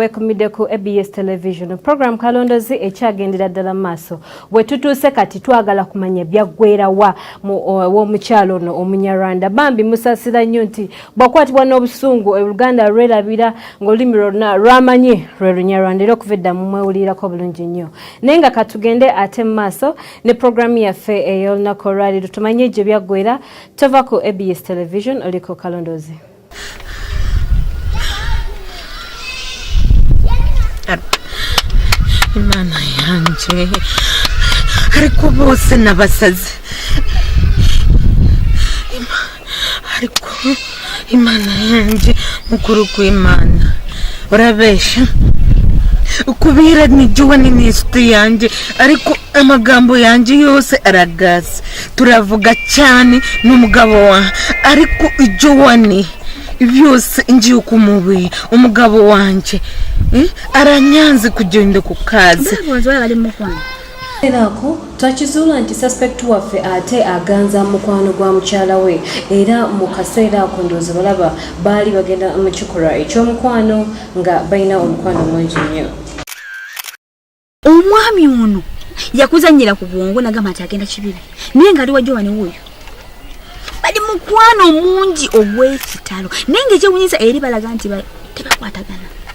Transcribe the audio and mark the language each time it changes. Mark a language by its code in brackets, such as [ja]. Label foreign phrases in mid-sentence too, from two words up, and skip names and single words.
[lg] weekumidde ku ABS television program Kalondozi ekyagendera ddala mu maaso bwe tutuuse kati twagala kumanya byaggwerawa w'omukyalo ono Omunyarwanda bambi musasira nnyo nti bwakwatibwa n'obusungu Oluganda lwerabira ng'olulimi lwonna lwamanye lwe Lunyarwanda era okuva edda mumwewulirako bulungi nnyo naye nga katugende ate mu maaso ne programu yaffe ey'olunaku olwaleero tumanye gye byaggwera tova ku ABS television oliko Kalondozi. [rw] Imana yanjye ariko bose nabasaze ariko Imana yanjye mukuru kw'Imana urabesha ukubira ni John n'inshuti yanjye ariko amagambo yanjye yose aragaze turavuga cyane n'umugabo wa ariko John byose ngiye kumubira umugabo wanjye aranyanze kugenda ku kazi [lg] erako twakizuula nti suspect waffe ate aganza mukwano gwa mukyala we era mu kaseera ako ndowooza balaba baali bagenda mu kikolwa eky'omukwano nga balina omukwano mungi nnyo omwami ono yakuzanyira ku bwongo nagamba nti agenda kibibi naye nga ali wa John wuuyo bali mukwano mungi ogw'ekitalo naye ngaekyewunyisa eri balaga nti tebakwatagana.